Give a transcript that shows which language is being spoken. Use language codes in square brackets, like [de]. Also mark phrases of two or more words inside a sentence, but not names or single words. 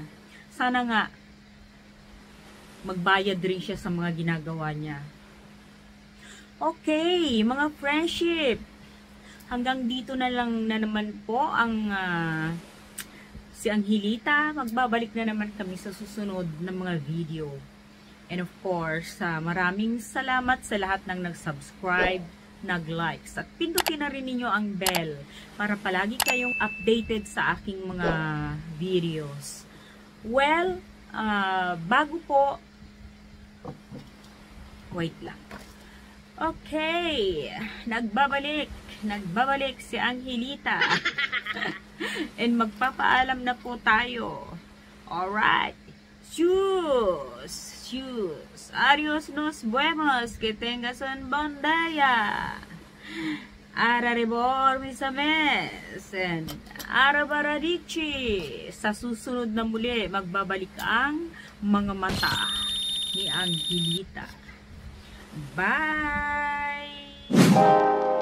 [tl] Sana nga, magbayad rin siya sa mga ginagawa niya. Okay, mga friendship. Hanggang dito na lang na naman po ang si Angelita. Magbabalik na naman kami sa susunod na mga video. [en] And of course, [tl] maraming salamat sa lahat ng nag-subscribe, nag-likes. At pindutin na rin ninyo ang bell para palagi kayong updated sa aking mga videos. Well, bago po, wait lang. Okay, nagbabalik si Angelita. And magpapaalam na po tayo. [en] Alright. Choose. [es] Adios, nos vemos. Que tengas un bon día. Araribor, mis ames. And arabaradichi. [tl] Sa susunod na muli, magbabalik ang mga mata ni Angelita. Bye!